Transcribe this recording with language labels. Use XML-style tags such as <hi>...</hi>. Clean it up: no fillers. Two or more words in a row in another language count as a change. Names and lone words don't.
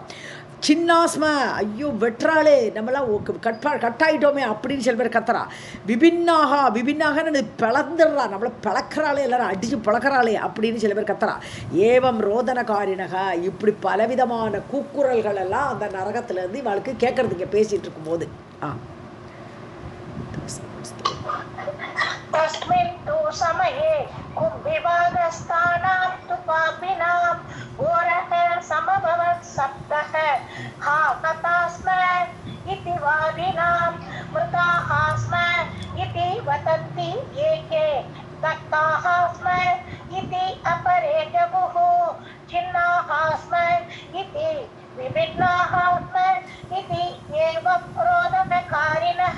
<ta>சின்னாஸ்ம ஐயோ வெற்றாளே நம்மளாம் கட்டாயிட்டோமே அப்படின்னு சில பேர் கத்துறா. விபின்னாகன்னு பிளந்துடுறா, நம்மளை பிளக்கிறாளே, எல்லாரும் அடித்து பிளக்கிறாளே அப்படின்னு சில பேர் கத்துறா.</ta> <sa>एवं रोदनकारिणः</sa> <ta>இப்படி பலவிதமான கூக்குரல்கள் எல்லாம் அந்த நரகத்துலேருந்து இவளுக்கு கேட்கறதுக்கு பேசிகிட்டு இருக்கும்போது.</ta> <sa>तस्मिन् तु समये कुम्भिभागस्थानां तु पापिनां घोरः समभवत् शब्दः हा हताः स्म इति वादिनां मृताः स्म इति वदन्ति एके दग्धाः स्म इति अपरे जगुः छिन्नाः स्म इति विभिन्नाः स्म इति एवं रोदनकारिणः.</sa>